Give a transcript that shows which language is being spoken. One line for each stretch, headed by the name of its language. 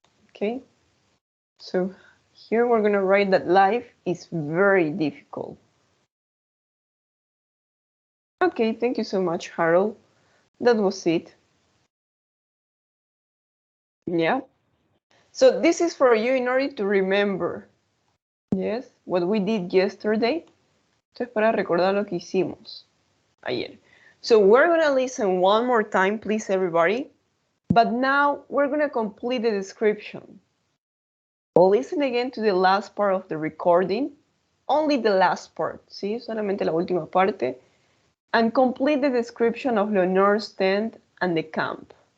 English: Okay, so here we're gonna write that life is very difficult. Okay, thank you so much, Harold. That was it. Yeah. So this is for you in order to remember, yes, what we did yesterday.
Spanish: Esto es para recordar lo que hicimos ayer.
English: So we're gonna listen one more time, please, everybody. But now we're gonna complete the description. Listen again to the last part of the recording, only the last part, ¿sí?
Spanish: Solamente la última parte.
English: And complete the description of Leonor's tent and the camp.